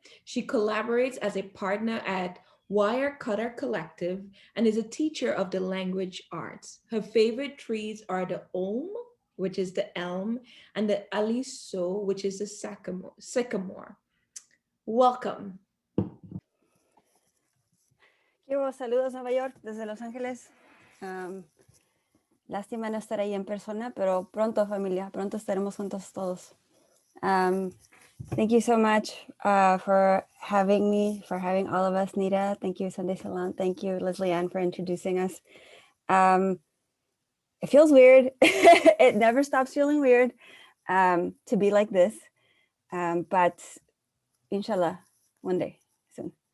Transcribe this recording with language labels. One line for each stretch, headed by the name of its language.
English: She collaborates as a partner at Wirecutter Collective and is a teacher of the language arts. Her favorite trees are the Olm, which is the elm, and the aliso, which is the sycamore. Welcome.
Spanish: Quiero saludos Nueva York desde Los Ángeles. Lástima no estar ahí en persona, pero pronto familia, pronto estaremos juntos todos.
English: Thank you so much for having me, for having all of us, Nita. Thank you, Sunday Salon. Thank you, Leslie Ann, for introducing us. It feels weird. It never stops feeling weird to be like this, but inshallah, one day soon.